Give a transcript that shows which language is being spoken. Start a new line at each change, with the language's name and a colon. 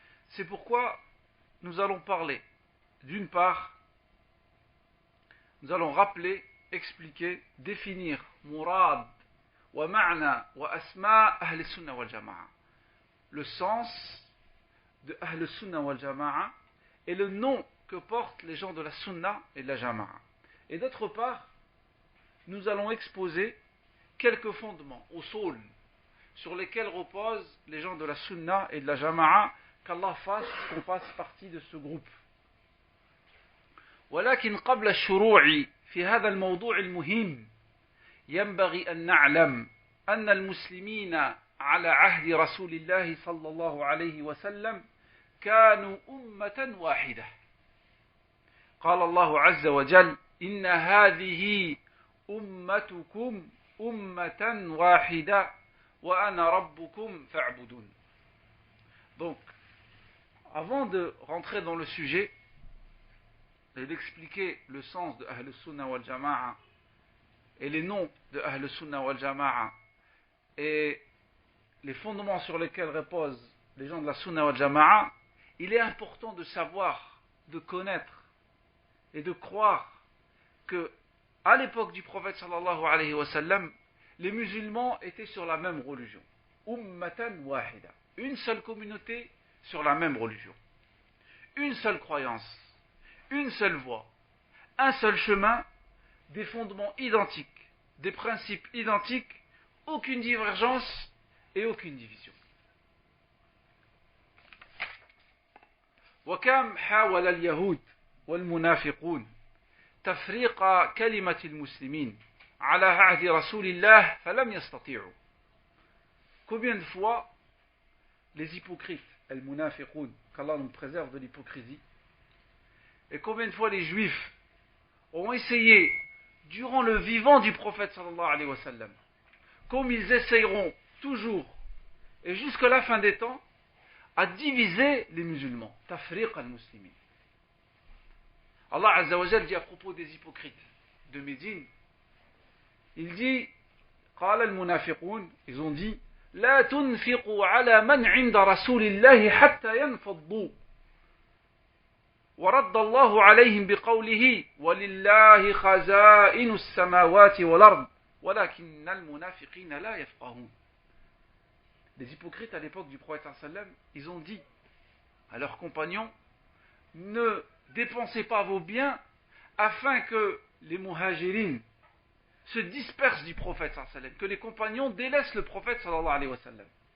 French: C'est pourquoi nous allons parler, d'une part, nous allons rappeler, expliquer, définir
Arabic: murad wa ma'na wa asma ahl sunna wal jama'a,
French: le sens de ahl sunna wal jama'a et le nom que portent les gens de la sunna et de la jama'a. Et d'autre part, nous allons exposer quelques fondements, usul, sur lesquels reposent les gens de la sunna et de la jama'a, qu'Allah fasse qu'on fasse partie de ce groupe.
Arabic: ولكن قبل الشروع في هذا الموضوع المهم ينبغي أن نعلم أن المسلمين على عهد رسول الله صلى الله عليه وسلم كانوا أمة واحدة. قال الله عز وجل إن هذه أمتكم أمة واحدة وأنا ربكم فاعبدون.
French: Donc, avant de rentrer dans le sujet et d'expliquer le sens de Ahl Sunnah wal Jama'a et les noms de Ahl Sunnah wal Jama'a et les fondements sur lesquels reposent les gens de la Sunnah wal Jama'a, il est important de savoir, de connaître et de croire que à l'époque du prophète sallallahu alayhi wa sallam, les musulmans étaient sur la même religion. Ummatan wahida. Une seule communauté sur la même religion. Une seule croyance. Une seule voie. Un seul chemin. Des fondements identiques. Des principes identiques. Aucune divergence et aucune division.
Arabic: وكم حاول اليهود والمنافقون تفريق كلمة المسلمين على عهد رسول الله فلم يستطيعوا.
French: Combien de fois les hypocrites, al-munafiqoun, qu'Allah nous préserve de l'hypocrisie, et combien de fois les juifs ont essayé durant le vivant du prophète sallallahu alayhi wa sallam, comme ils essayeront toujours et jusqu'à la fin des temps à diviser les musulmans. Tafriq al-muslimin. Allah Azza wa Jal dit à propos des hypocrites de Médine, il dit,
Arabic: قال المنافقون,
French: ils ont dit,
Arabic: لا تنفقوا على من عند رسول الله حتى ينفضوا. ورد الله عليهم بقوله ولله خزائن السماوات والأرض ولكن المنافقين لا يفقهون.
French: Les hypocrites à l'époque du prophète sallam, ils ont dit à leurs compagnons, ne dépensez pas vos biens afin que les muhajirines se dispersent du prophète sallam, que les compagnons délaissent le prophète sallallahu alayhi wa sallam.